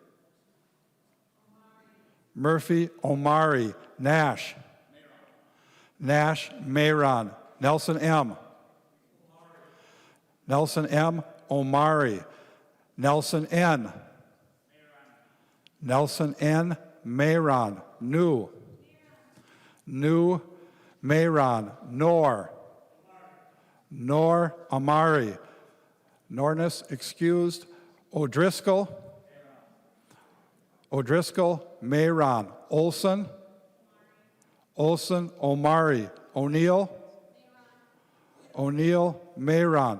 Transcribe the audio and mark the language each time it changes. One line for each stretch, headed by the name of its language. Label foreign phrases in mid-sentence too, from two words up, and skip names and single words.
English: Murphy, Omari. Nash. Nash, Mayron. Nelson M. Nelson M. Omari. Nelson N. Nelson N. Mayron. New. New, Mayron. Nor. Nor, Amari. Norness excused. O'Driscoll. O'Driscoll, Mayron. Olson. Olson, Omari. O'Neill. O'Neill, Mayron.